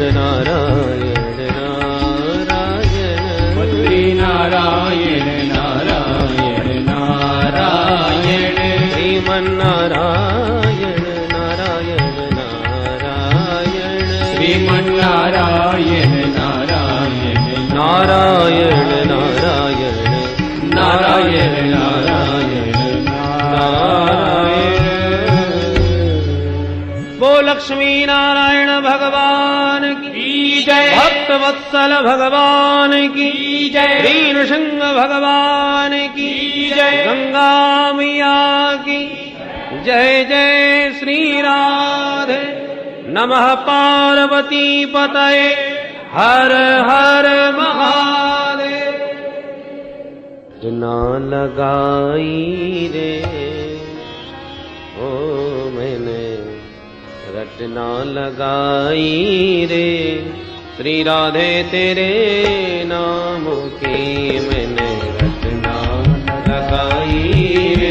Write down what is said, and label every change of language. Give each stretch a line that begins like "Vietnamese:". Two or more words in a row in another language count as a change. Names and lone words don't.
Hindi: नारायण नारायण बद्री नारायण नारायण नारायण श्रीमन्नारायण नारायण नारायण श्रीमन्नारायण नारायण नारायण नारायण नारायण नारायण नारायण। वो लक्ष्मी नारायण भगवान की जय, भक्त वत्सल भगवान की जय, श्री नृसिंह भगवान की जय, गंगा मैया की जय जय।
Sanskrit: श्री राधे नमः पार्वती पतये हर हर महादेव।
Hindi: ना लगाई रे ओ मैंने रटना लगाई रे, श्री राधे तेरे नाम की मैंने रचना लगाई रे।